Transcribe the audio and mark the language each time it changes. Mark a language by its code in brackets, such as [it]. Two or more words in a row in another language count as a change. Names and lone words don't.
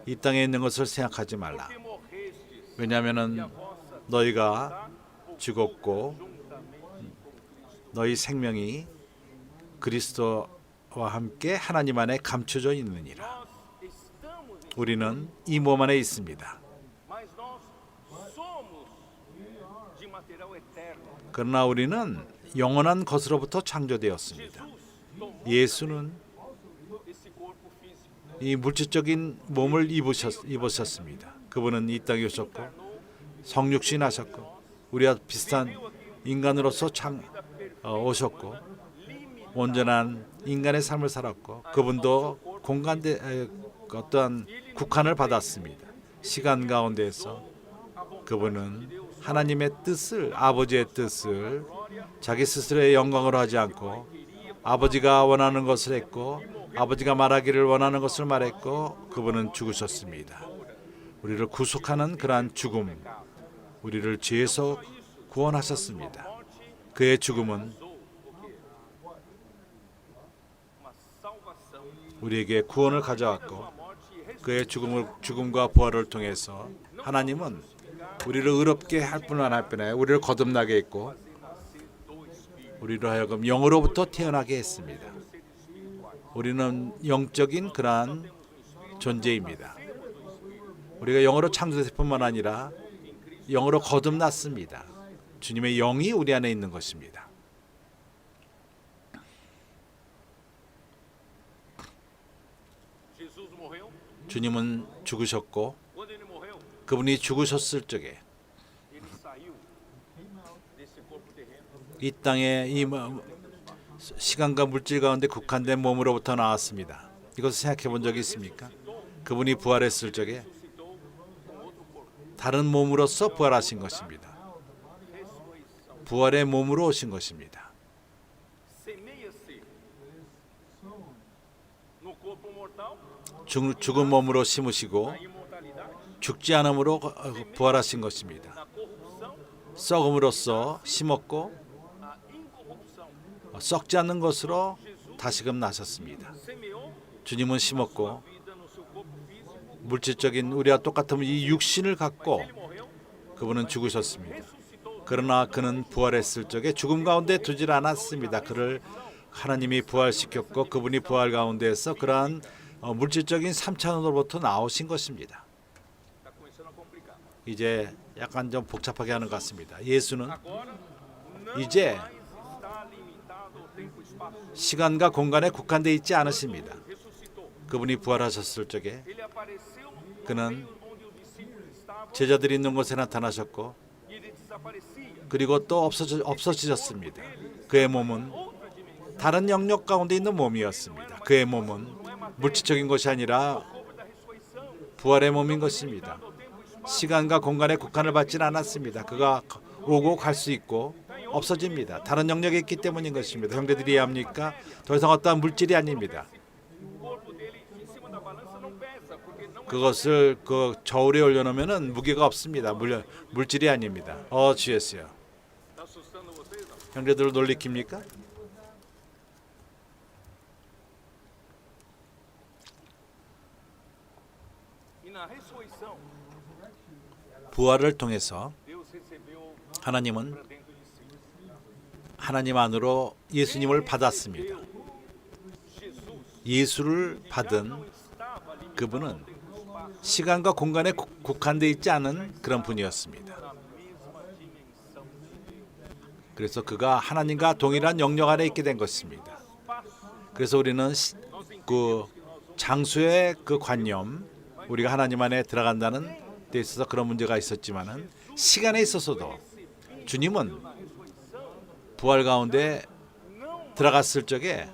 [ko] 이 땅에 있는 것을 생각하지 말라. [pt] Que morrestes, [ko] 왜냐하면은 [pt] vossa [ko] 너희가 죽었고 [pt] juntamente com Cristo. [ko] 너희 생명이 그리스도와 함께 하나님 안에 감춰져 있느니라. [pt] Nós estamos em, [ko] 우리는 이 몸 안에 있습니다. [pt] mas nós somos de material eterno. [ko] 그러나 우리는 영원한 것으로부터 창조되었습니다. [pt] Jesus tomou [ko] 예수는 [pt] esse corpo físico, [ko] 이 물질적인 몸을 입으셨습니다. 그분은 이 땅에 오셨고 성육신 하셨고 우리와 비슷한 인간으로서 오셨고 온전한 인간의 삶을 살았고 그분도 어떠한 국한을 받았습니다. 시간 가운데에서 그분은 하나님의 뜻을 아버지의 뜻을 자기 스스로의 영광으로 하지 않고 아버지가 원하는 것을 했고 아버지가 말하기를 원하는 것을 말했고 그분은 죽으셨습니다. 우리를 구속하는 그러한 죽음, 우리를 죄에서 구원하셨습니다. 그의 죽음은 [pt] uma salvação, [ko] 우리에게 구원을 가져왔고 [pt] a morte e [ko] 그의 죽음과 부활을 통해서 하나님은 우리를 의롭게 할 뿐만 아니라 우리를 거듭나게 했고 우리로 하여금 영으로부터 태어나게 했습니다. 우리는 영적인 그러한 존재입니다. 우리가 영으로 창조될 뿐만 아니라 영으로 거듭났습니다. 주님의 영이 우리 안에 있는 것입니다. [pt] Jesus morreu. [ko] 주님은 죽으셨고 [pt] Quando ele morreu, [ko] 그분이 죽으셨을 적에 [pt] ele saiu desse corpo terreno. [ko] 이 땅의 이 시간과 물질 가운데 국한된 몸으로부터 나왔습니다. 이것을 생각해 본 적이 있습니까? 그분이 부활했을 적에 다른 몸으로서 부활하신 것입니다. 부활의 몸으로 오신 것입니다. [pt] Semeia-se no corpo mortal [ko] 죽은 몸으로 심으시고 [pt] a imortalidade, [ko] 죽지 않음으로 부활하신 것입니다. [pt] na corrupção, [ko] 썩음으로써 심었고 [pt] a incorrupção. [ko] 썩지 않는 것으로 다시금 나셨습니다. [pt] Semeou [ko] 주님은 심었고 [pt] vida no seu corpo físico, [ko] 물질적인 우리와 똑같은 이 육신을 갖고 [pt] Ele morreu, [ko] 그분은 죽으셨습니다. [pt] ressuscitou. [ko] 그러나 그는 부활했을 적에 죽음 가운데 두질 않았습니다. 그를 하나님이 부활시켰고 그분이 부활 가운데에서 그러한 물질적인 3차원으로부터 나오신 것입니다. [pt] Está começando a complicar. [ko] 이제 약간 좀 복잡하게 하는 것 같습니다. 예수는 [pt] Agora, não [ko] 이제 [pt] mais está limitado ao tempo e espaço. [ko] 시간과 공간에 국한되어 있지 않으십니다. [pt] Ressuscitou. [ko] 그분이 부활하셨을 적에 [pt] Ele apareceu no [ko] 그는 [pt] meio onde os discípulos estavam [ko] 제자들이 있는 곳에 나타나셨고 [pt] e ele desaparecia. [ko] 그리고 또 없어지셨습니다. 그의 몸은 [pt] Outra dimensão. [ko] 다른 영역 가운데 있는 몸이었습니다. 그의 몸은 물질적인 것이 아니라 [pt] Corpo da ressurreição. [ko] 부활의 몸인 것입니다. [pt] Do tempo e espaço. [ko] 시간과 공간에 국한을 받지는 않았습니다. 그가 오고 갈 수 있고 없어집니다. 다른 영역에 있기 때문인 것입니다. 형제들이 이해합니까? 더 이상 어떠한 물질이 아닙니다. [pt] O corpo dele em cima da balança não pesa, porque não é [ko] 그것을 그 저울에 올려놓으면 무게가 없습니다. 물질이 아닙니다. 주였어요. [pt] Está assustando vocês, não? [ko] 형제들을 놀리킵니까? [pt] E na ressurreição, [ko] 부활을 통해서 [pt] Deus recebeu [ko] 하나님은 [pt] para dentro de si. [ko] 하나님 안으로 예수님을 받았습니다. Jesus 예수를 받은 [pt] não estava limitado [ko] 그분은 [pt] ao tempo e espaço, [ko] 시간과 공간에 국한되어 있지 않은 그런 분이었습니다. [pt] na mesma dimensão de Deus. [ko] 그래서 그가 하나님과 동일한 영역 안에 있게 된 것입니다. 그래서 우리는 그 장수의 그 관념, 우리가 하나님 안에 들어간다는 데 있어서 그런 문제가 있었지만은 시간에 있어서도 주님은 부활 가운데 들어갔을 적에